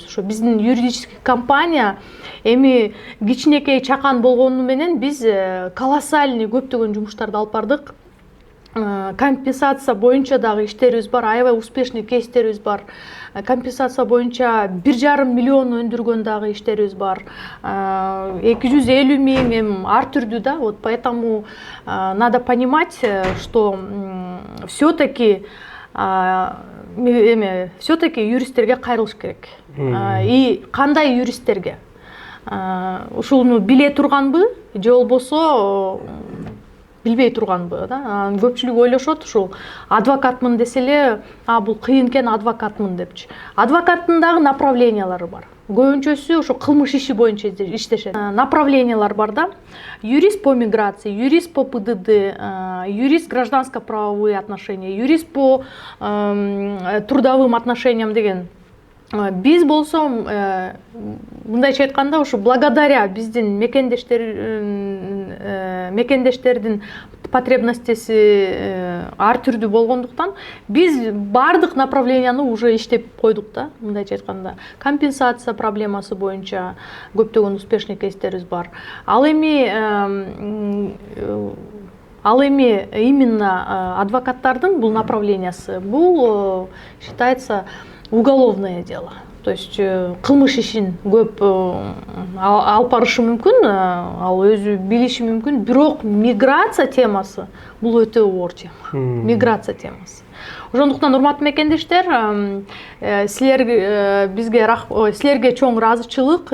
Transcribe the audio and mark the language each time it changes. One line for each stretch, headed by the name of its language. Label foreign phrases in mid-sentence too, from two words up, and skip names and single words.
Kyrgyz: Ошо биздин юридический компания эми кичинекей чакан болгону менен биз колоссальный көптөгөн жумуштарды алып бардык. Компенсация боюнча дагы иштерибиз бар, аябай успешный кейстерибиз бар. Компенсация боюнча 1,5 миллион өндүргөн дагы иштерибиз бар. 250 миң эми ар түрдүү да.
Russian: Вот поэтому надо понимать, что все-таки
Kyrgyz: юристтерге кайрылыш керек. И кандай юристтерге? Ушуну биле турганбы, же болбосо билбей турганбы да. Көпчүлүк ойлошот, ушул адвокатмын десе эле, бул кыйын экен адвокатмын депчи. Адвокаттын дагы направлениялары бар. Көбүнчөсү ошо кылмыш иши боюнча иштешет. Направлениялар бар да.
Russian: Юрист по миграции, юрист по ПДД, юрист гражданско-правовые отношения, юрист по трудовым отношениям деген.
Kyrgyz: Биз болсо мындайча айтканда, ушу благодаря биздин мекендештердин потребностеси ар түрдүү болгондуктан биз бардык направленияны уже иштеп койдук да. Мындайча айтканда, компенсация проблемасы боюнча көптөгөн успешный кейстерибиз бар. Ал эми именно адвокаттардын бул направлениясы, бул
Russian: считается уголовное дело. То есть
Kyrgyz: кылмыш ишин көп алып барышы мүмкүн, ал өзү билиши мүмкүн, бирок миграция темасы бул өтө оор тема. Миграция темасы. Ошондуктан урматтуу мекендештер, силерге чоң ыраазычылык.